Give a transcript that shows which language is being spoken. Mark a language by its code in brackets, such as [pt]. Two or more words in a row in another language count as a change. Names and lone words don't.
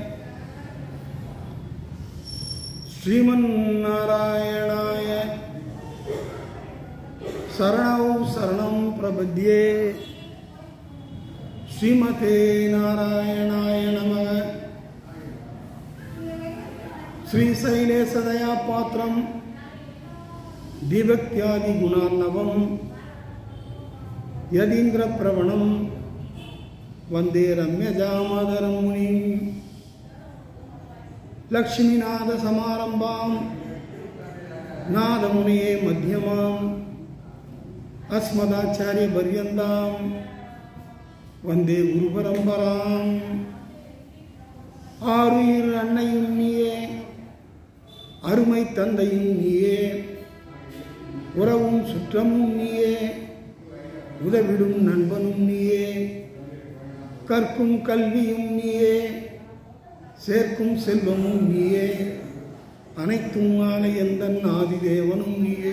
[sa] श्रीमन् नारायणाय चरणौ शरणं प्रपद्ये. श्रीमते नारायणाय नमः. श्रीशैलेशदया पात्रं दिव्यत्यादि गुणार्णवं यदीन्द्रप्रवणं वन्दे रम्यजामादरं मुनिं. लक्ष्मीनाथसमारम्भां नादमुनिये मध्यमाम् अस्मदाचार्यपर्यन्तां वन्दे गुरुपरम्पराम्. [ta] ஆறுயிர் அன்னையும் நீயே அருமை தந்தையும் நீயே, உறவும் சுற்றமும் நீயே, உதவிடும் நண்பனும் நீயே, கற்கும் கல்வியும் நீயே, சேர்க்கும் செல்வமும் நீயே, அனைத்தும் ஆன எந்தன் ஆதிதேவனும் நீயே.